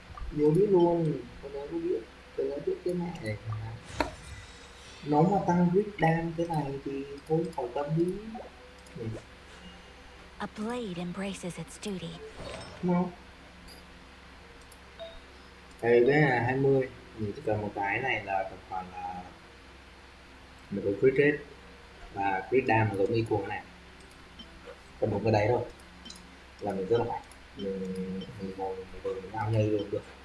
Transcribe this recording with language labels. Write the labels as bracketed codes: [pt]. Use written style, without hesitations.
[vi] Nhớ biết luôn, con nhớ biết, tôi đã biết cái này. Nó mà tăng crit damage thế này thì thôi khỏi tâm đi. [en] A blade embraces its duty. [vi] Đúng không? Đây cái là 20, mình chỉ cần một cái này là tầm khoảng là một cái crit rate và crit damage giống như cuồng này. Còn một cái đấy thôi là mình rất là mạnh, mình ngồi mình ngao nhây luôn được.